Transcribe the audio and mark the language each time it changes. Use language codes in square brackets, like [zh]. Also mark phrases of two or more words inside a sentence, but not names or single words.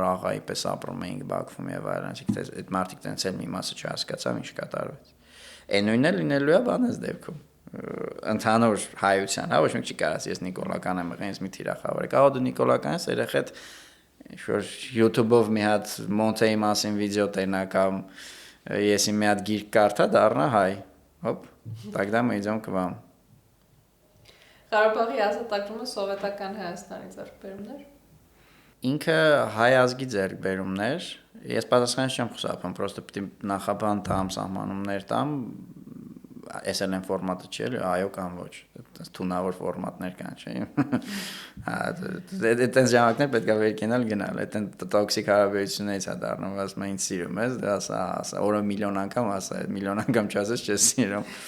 [hy] աղայի պես ապրում էինք Բաքվում եւ այլն այդ մարդիկ տենց էլ մի մասը չհասկացավ ինչ կատարվեց այն նույնն է լինելու է բանես դեպքում ընդհանուր հայության, հա ոչ մի չի կարաս ես Նիկոլական եմ եղել, ինձ մի թիրախավոր է, կարող դու Նիկոլական ես, երեխեդ ինչ-որ YouTube-ով մի հատ Մոնտեի մասին վիդեո տենա կամ ես իմ մի հատ գիրք կարդա դառնա հայ, հոպ, [ru] тогда мы идем к вам։ [hy] Ղարաբաղի ազատագրումը սովետական Հայաստանի ձեռքբերումներ։ Ինքը հայ ազգի ձեռքբերումներ, ես պատասխանը չեմ խուսափում, պրոստը պիտի նախաբան տամ, սահմանումներ տամ SLM ֆորմատը չի էլի, այո կամ ոչ, թունավոր ֆորմատներ կան, չէ։ Այդտենց ժամանակներ պետք է վերկենալ գնալ, այդտեն տոքսիկ հարաբերություններից է դառնում, ասում են ինձ սիրում ես, դե ասա, օրը միլիոն անգամ ասա, այդ միլիոն անգամ չասես չես սիրում։